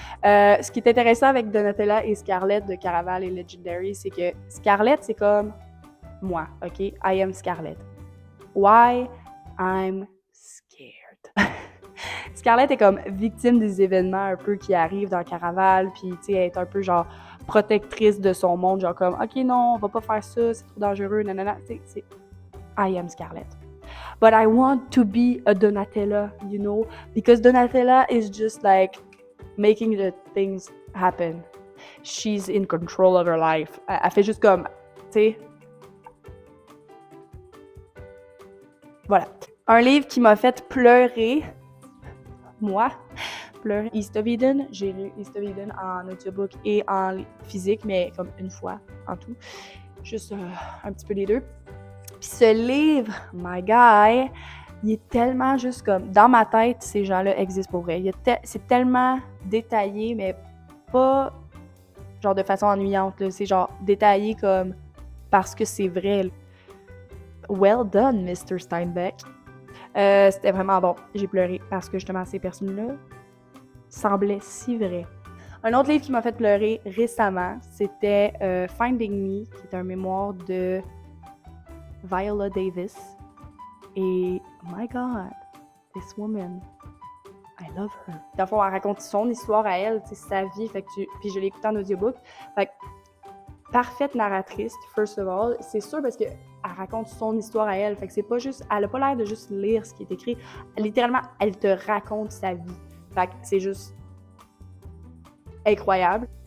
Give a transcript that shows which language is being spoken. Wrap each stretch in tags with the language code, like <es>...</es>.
<fr>Ce qui est intéressant avec Donatella et Scarlett de Caraval et Legendary, c'est que Scarlett, c'est comme moi, OK?</fr> <en>I am Scarlett. Why? I'm scared.</en> <fr>Scarlett est comme victime des événements un peu qui arrivent dans Caraval, puis tu sais, elle est un peu genre protectrice de son monde, genre comme OK, non, on va pas faire ça, c'est trop dangereux, nanana. Tu sais, c'est</fr> <en>I am Scarlett. But I want to be a Donatella, you know, because Donatella is just like making the things happen. She's in control of her life.</en> <fr>Elle fait juste comme, tu sais. Voilà. Un livre qui m'a fait pleurer, moi, pleurer, East of Eden. J'ai lu East of Eden en audiobook et en physique, mais comme une fois en tout. Juste un petit peu les deux. Puis ce livre,</fr> <en>my guy,</en> <fr>il est tellement juste comme... Dans ma tête, ces gens-là existent pour vrai. C'est tellement détaillé, mais pas genre de façon ennuyante. Là. C'est genre détaillé comme parce que c'est vrai.</fr> <en>Well done, Mr. Steinbeck.</en> <fr>C'était vraiment bon. J'ai pleuré parce que justement ces personnes-là semblaient si vraies. Un autre livre qui m'a fait pleurer récemment, c'était Finding Me, qui est un mémoire de Viola Davis.</fr> <en>Et oh my God, this woman, I love her.</en> <fr>Dans le fond, elle raconte son histoire à elle, sa vie. Fait que puis je l'ai écoutée en audiobook. Fait que parfaite narratrice,</fr> <en>first of all.</en> <fr>C'est sûr parce que elle raconte son histoire à elle. Fait que c'est pas juste... Elle a pas l'air de juste lire ce qui est écrit. Littéralement, elle te raconte sa vie. Fait que c'est juste incroyable.</fr>